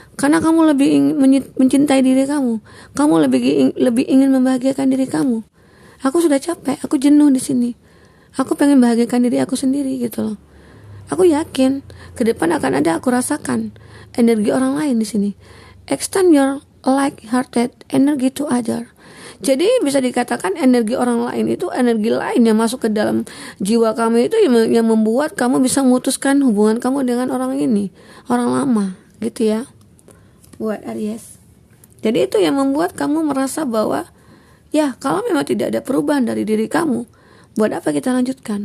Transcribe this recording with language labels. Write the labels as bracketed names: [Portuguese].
[Indonesian] Karena kamu lebih mencintai diri kamu. Kamu lebih ingin membahagiakan diri kamu. Aku sudah capek, aku jenuh di sini. Aku pengen bahagiakan diri aku sendiri gitu loh. Aku yakin ke depan akan ada, aku rasakan energi orang lain di sini. [English] Extend your like-hearted energy to other. [Indonesian] Jadi bisa dikatakan energi orang lain itu energi lain yang masuk ke dalam jiwa kamu itu yang membuat kamu bisa memutuskan hubungan kamu dengan orang ini, orang lama gitu ya. Buat Aries. Jadi itu yang membuat kamu merasa bahwa ya kalau memang tidak ada perubahan dari diri kamu, buat apa kita lanjutkan?